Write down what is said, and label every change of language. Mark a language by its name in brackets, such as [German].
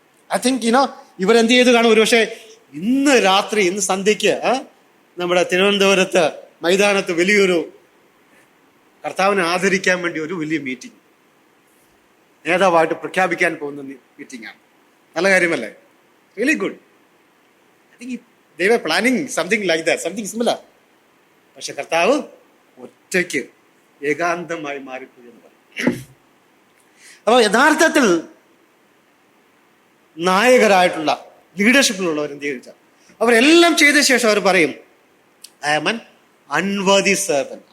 [English] I think [Malayalam] ഇവരെന്ത് ചെയ്ത് കാണും? ഒരുപക്ഷെ ഇന്ന് രാത്രി, ഇന്ന് സന്ധ്യയ്ക്ക് നമ്മുടെ തിരുവനന്തപുരത്ത് മൈതാനത്ത് വലിയൊരു കർത്താവിനെ ആദരിക്കാൻ വേണ്ടി ഒരു വലിയ മീറ്റിംഗ്, നേതാവായിട്ട് പ്രഖ്യാപിക്കാൻ പോകുന്ന മീറ്റിംഗ് ആണ്. നല്ല കാര്യമല്ലേ? [English] Really good. I think they were planning something like that, something similar. [Malayalam] പക്ഷെ കർത്താവ് ഒറ്റയ്ക്ക് ഏകാന്തമായി മാറിപ്പോയി എന്ന് പറയും. അപ്പോൾ യഥാർത്ഥത്തിൽ നായകരായിട്ടുള്ള ലീഡർഷിപ്പിലുള്ളവർ എന്ത് ചോദിച്ചാൽ അവരെല്ലാം ചെയ്ത ശേഷം അവർ പറയും, [English] I am an unworthy servant.